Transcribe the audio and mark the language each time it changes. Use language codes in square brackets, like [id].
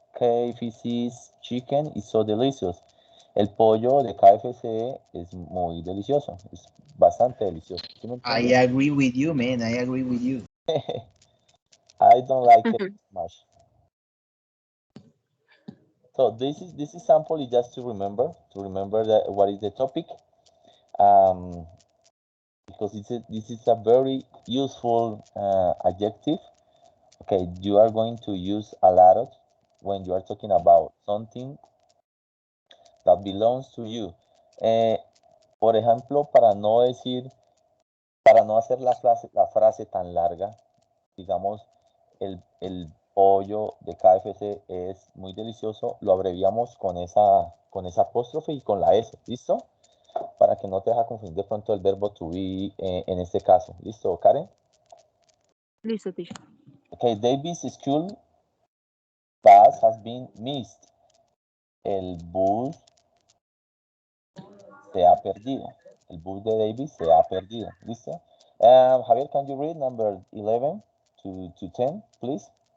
[en] KFC's chicken is so delicious. [es] El pollo de KFC es muy delicioso. Es bastante delicioso. ¿Sí me [en] I [es] entiendes? [en] agree with you, man. I agree with you. I don't like it much. So this example is just to remember that what is the topic, because this is a very useful adjective. Okay, you are going to use a lot of when you are talking about something that belongs to you. [es] Por ejemplo, para no hacer la frase tan larga, digamos, el pollo de KFC es muy delicioso, lo abreviamos con esa apóstrofe y con la S, ¿listo? Para que no te deja confundir de pronto el verbo to be en este caso. ¿Listo, Karen? Listo, teacher. [en] Okay, David's school bus has been missed. [es] El bus se ha perdido. El bus de David se ha perdido. ¿Listo? [en] Javier, can you read number 11 to 10, please?